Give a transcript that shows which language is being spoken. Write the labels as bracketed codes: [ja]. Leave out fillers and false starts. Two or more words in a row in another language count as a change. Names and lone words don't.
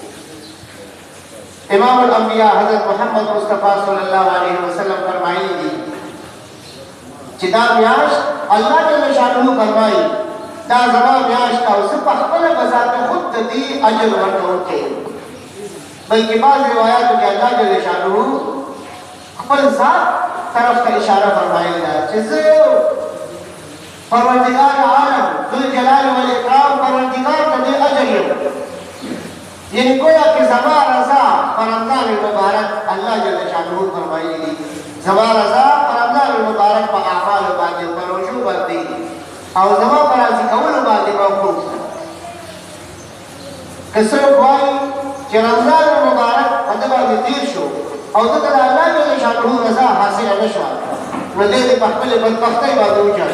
[ps] امام الانبیاء حضرت محمد مصطفی [ar] صلی الله علیه وسلم [ps] فرمایلی دي چې دا میاشت الله جل شانه فرمایي دا زما میاشت او زه په خپله به ذات خود د دې اجر ورکوونکی یم. بلکې بعض روایاتو کې الله جل شانه خپل ذات طرف ته اشاره فرمایلی ده چې زه پروردګار عالم [ar] ذوالجلال والاکرام [ps] پروردګار د دې اجر یم. [ur] یعنی گویا کہ [ps] زما رضا پر رمضان المبارک اللہ جل شانہ فرمائی دی زما رضا پر رمضان المبارک پر اعمال باندې پر رجوع باندې او زما پر راضی کول باندې موقوف ده. کسر وایي چې رمضان المبارک په دې باندې تیر شو او دغه د الله جل شانہ رضا حاصله نشوه نو دې په خپل بدبختۍ باندې وچاړي.